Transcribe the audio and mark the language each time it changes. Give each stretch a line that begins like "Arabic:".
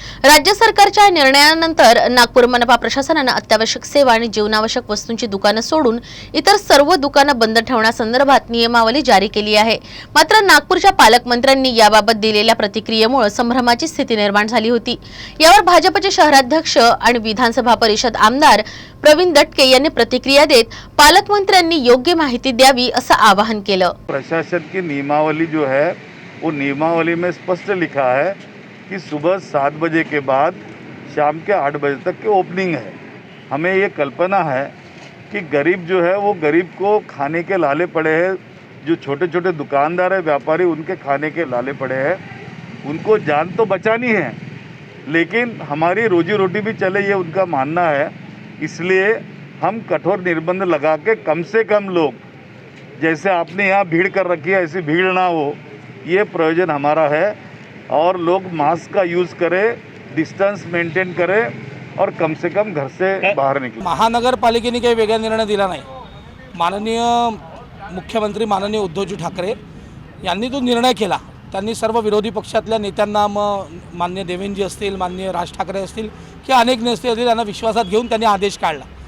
Marathi: राज्य सरकारच्या निर्णयानंतर नागपूर मनपा प्रशासनानं अत्यावश्यक सेवा आणि जीवनावश्यक वस्तूंची दुकानं सोडून इतर सर्व दुकानं बंद ठेवण्यासंदर्भात नियमावली जारी केली आहे. मात्र नागपूरच्या पालकमंत्र्यांनी याबाबत दिलेल्या प्रतिक्रियेमुळे संभ्रमाची स्थिती निर्माण झाली होती. यावर भाजपचे शहराध्यक्ष आणि विधानसभा परिषद आमदार प्रवीण दटके यांनी प्रतिक्रिया देत पालकमंत्र्यांनी योग्य माहिती द्यावी असं आवाहन केलं.
Hindi: प्रशासन की नियमावली जो है वो नियमावली में स्पष्ट लिखा है कि सुबह 7 बजे के बाद शाम के 8 बजे तक की ओपनिंग है. हमें ये कल्पना है कि गरीब जो है वो गरीब को खाने के लाले पड़े हैं. जो छोटे छोटे दुकानदार है, व्यापारी, उनके खाने के लाले पड़े हैं. उनको जान तो बचानी है लेकिन हमारी रोजी रोटी भी चले, ये उनका मानना है. इसलिए हम कठोर निर्बंध लगा के कम से कम लोग, जैसे आपने यहाँ भीड़ कर रखी है ऐसी भीड़ ना हो, ये प्रयोजन हमारा है. और लोग मास्क का यूज़ करें, डिस्टेंस मेंटेन करें और कम से कम घर से बाहर निकलें.
Marathi: महानगरपालिकेने काही वेगळा निर्णय दिला नाही. माननीय मुख्यमंत्री माननीय उद्धवजी ठाकरे यांनी तो निर्णय केला. त्यांनी सर्व विरोधी पक्षातल्या नेत्यांना, माननीय देवेंद्रजी असतील, माननीय राज ठाकरे असतील किंवा अनेक नेते असतील, त्यांना विश्वासात घेऊन त्यांनी आदेश काढला.